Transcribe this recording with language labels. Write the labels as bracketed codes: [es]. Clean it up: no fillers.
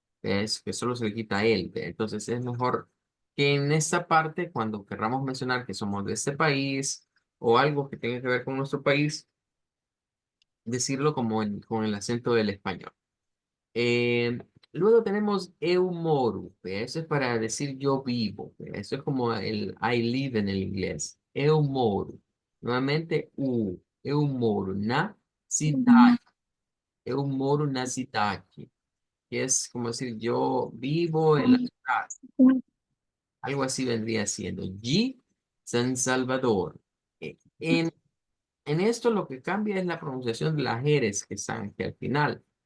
[es] Es que solo se le quita él. Entonces es mejor que en esta parte, cuando querramos mencionar que somos de este país o algo que tenga que ver con nuestro país, decirlo como con el acento del español. Eh, Luego tenemos [pt] eu moro, [es] eso es para decir yo vivo, eso es como el [en] I live [es] en el inglés. [pt] Eu moro. [es] Nuevamente, [pt] eu moro na cidade. Eu moro na cidade, [es] que es como decir yo vivo en la ciudad. Algo así vendría siendo. G, San Salvador. En esto lo que cambia es la pronunciación de las eres que están que al final.